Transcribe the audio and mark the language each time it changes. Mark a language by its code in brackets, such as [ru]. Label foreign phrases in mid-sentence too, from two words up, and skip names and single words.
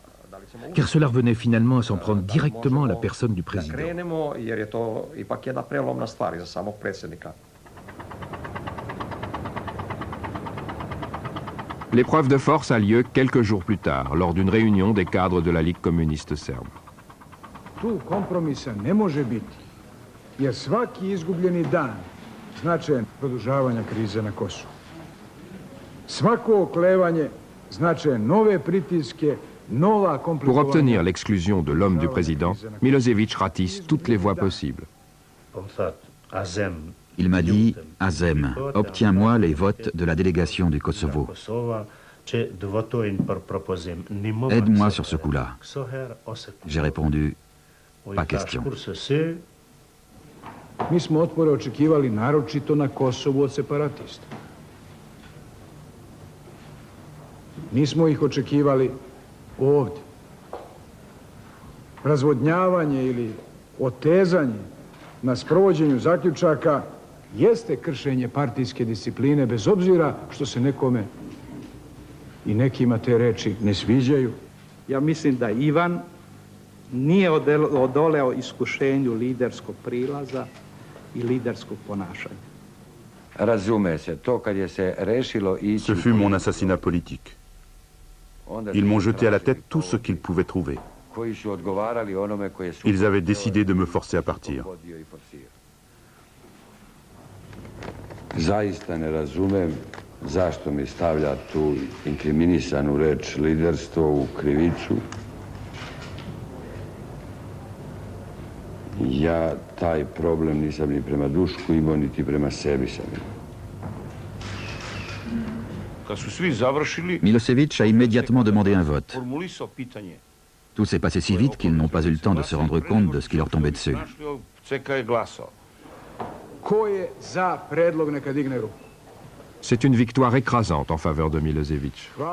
[fr] Car cela revenait finalement à s'en prendre directement à la personne du président. L'épreuve de force a lieu quelques jours plus tard, lors d'une réunion des cadres de la Ligue communiste serbe. [sr] Tu kompromisa ne može biti, jer svaki izgubljeni dan značajan produžavanja krize na Kosovu. Svako oklevanje značajan nove pritiske, nova komplikovanja. [fr] Pour obtenir l'exclusion de l'homme du président, Milosevic ratisse toutes les voies possibles. Il m'a dit: Azem, obtiens-moi les votes de la délégation du Kosovo. Aide-moi sur ce coup-là. J'ai répondu: pas question. [sr] Mi smo otpore očekivali naročito na Kosovu od separatista. Nismo ih očekivali ovdje. Razvodnjavanje ili otezanje na sprovođenju zaključaka jeste kršenje partijske discipline, bez obzira što se nekome i nekima te reči ne sviđaju. Ja mislim da Ivan nije odoleo iskušenju liderskog prilaza i liderskog ponašanja. Razume se, to kad je se rešilo ići... [fr] Ce fut mon assassinat politique. Ils m'ont jeté à la tête tout ce qu'ils pouvaient trouver. Ils avaient décidé de me forcer à partir. [sr] Zaista ne razumem zašto mi stavlja tu inkriminisanu reč liderstvo u krivicu. Ja taj problem nisam ni prema Dušku imao, niti prema sebi sam imao. [fr] Milosevic a immédiatement demandé un vote. Tout s'est passé si vite qu'ils n'ont pas eu le temps de se rendre compte de ce qui leur tombait dessus. C'est une victoire écrasante en faveur de Milosevic.